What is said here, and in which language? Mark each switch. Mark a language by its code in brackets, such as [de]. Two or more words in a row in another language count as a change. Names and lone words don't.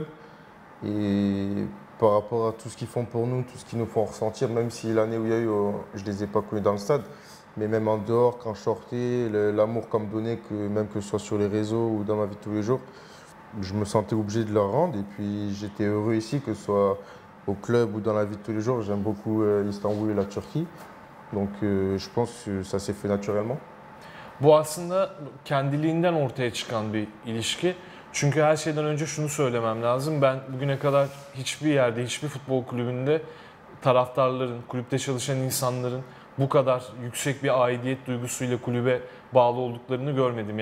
[fr] Et par rapport à tout ce qu'ils font pour nous, tout ce qu'ils nous font ressentir, même si l'année où il y a eu, je ne les ai pas connus dans le stade, mais même en dehors, quand je sortais, l'amour qu'on me donnait, même que ce soit sur les réseaux ou dans ma vie de tous les jours, je me sentais obligé de leur rendre. Et puis j'étais heureux ici, que ce soit au club ou dans la vie de tous les jours. J'aime beaucoup Istanbul et la Turquie. Donc je pense que ça s'est fait naturellement. [tr] Bu aslında kendiliğinden ortaya çıkan bir ilişki. Çünkü her şeyden önce şunu söylemem lazım. Ben bugüne kadar hiçbir yerde, hiçbir futbol kulübünde taraftarların, kulüpte çalışan insanların bu kadar yüksek bir aidiyet duygusuyla kulübe bağlı olduklarını görmedim.